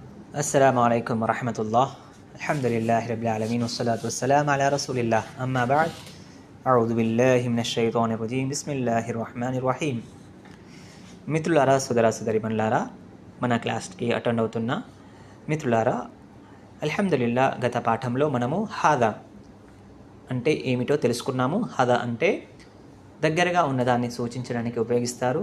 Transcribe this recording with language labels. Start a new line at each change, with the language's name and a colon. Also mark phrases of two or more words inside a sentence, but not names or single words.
Arabic: السلام عليكم ورحمة الله. الحمد لله رب العالمين والصلاة والسلام على رسول الله. أما بعد. أعوذ بالله من الشيطان الرجيم. بسم الله الرحمن الرحيم.
Telugu: మిత్రులారా సోదరీమణులారా, మన క్లాస్కి అటెండ్ అవుతున్న మిత్రులారా, అల్హమ్దులిల్లా గత పాఠంలో మనము హాదా అంటే ఏమిటో తెలుసుకున్నాము. హాదా అంటే దగ్గరగా ఉన్నదాన్ని సూచించడానికి ఉపయోగిస్తారు.